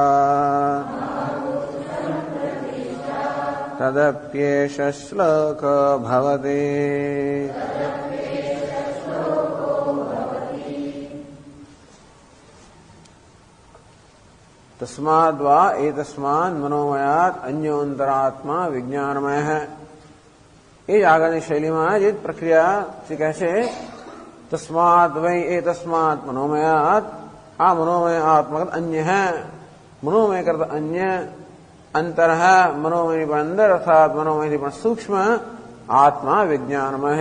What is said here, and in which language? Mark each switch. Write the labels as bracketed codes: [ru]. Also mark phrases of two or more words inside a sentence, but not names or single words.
[sa] तदप्येष श्लोको भवति तस्माद्वा एतस्मान् मनोमयात् अन्योन्तरात्मा विज्ञानमय है। [gu] એ જ આગળની શૈલીમાં જ પ્રક્રિયા શીખે છે. [sa] તસ્માત વૈ એતસ્માત મનોમયાત, [gu] આ મનોમય આત્મા અન્ય હૈ, મનોમય કરતા અન્ય, અંતર હૈ મનોમયની પણ અંદર અર્થાત મનોમયથી પણ સૂક્ષ્મ આત્મા વિજ્ઞાનમય હૈ.